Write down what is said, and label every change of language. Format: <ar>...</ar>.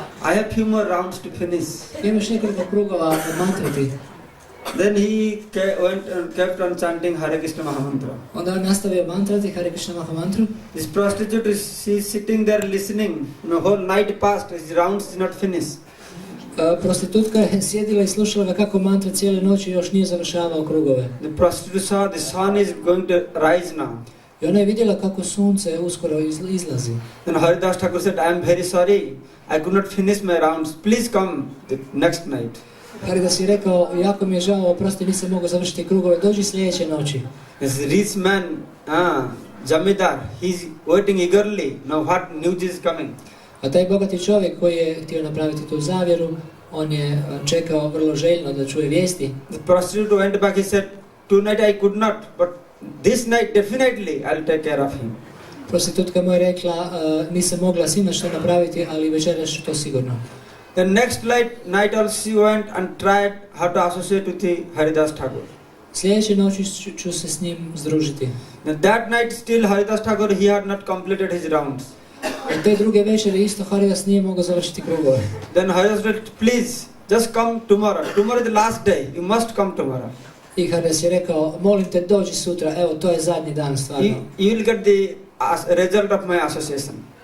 <en>I have few more rounds to finish.</en> <hr>Imaš nekoliko krugova mantrati.</hr> <en>Then he went and kept on chanting Hare Krishna Mahamantra.</en> <hr>Onda on nastavio mantrati Hare Krishna Maha mantru.</hr> <en>This prostitute is sitting there listening. Whole night passed, his rounds did not finish.</en> <hr>Prostitutka je sjedila i slušala ga kako mantra cijele noći i još nije završavao krugove.</hr> <en>The prostitute saw the sun is going to rise now.</en> <hr>I ona je vidjela kako sunce uskoro izlazi.</hr> <en>Then Haridas Thakur said, I am very sorry, I could not finish my rounds. Please come the next night.</en> <hr>Haridas je rekao, jako mi je žao, oprosti, nisam mogao završiti krugove, dođi sljedeće noći.</hr> <en>This rich man, Jamidar, he is waiting eagerly. Now what news is coming?</en> <hr>A taj bogati čovjek koji je htio napraviti tu zavjeru, on je čekao vrlo željno da čuje vijesti.</hr> <en>The prostitute went back, he said, tonight I could not, but this night definitely I'll take care of him.</en> <hr>Prostitutka mu je rekla, nisam mogla sinoć što napraviti, ali večeras ću to sigurno.</hr> <en>The next night also she went and tried how to associate with the Haridas Thakur.</en> <hr>Sljedeće noći ću se s njim združiti.</hr> <en>And that night still Haridas Thakur, he had not completed his rounds.</en> <hr>A te druge večeri isto Haridas nije mogao završiti krugove.</hr> <en>Then Haridas said, please, just come tomorrow. Tomorrow is the last day. You must come tomorrow.</en> <hr>I Haridas je rekao, molim te dođi sutra, evo to je zadnji dan stvarno.</hr> <en>You will get the result of my association.</en>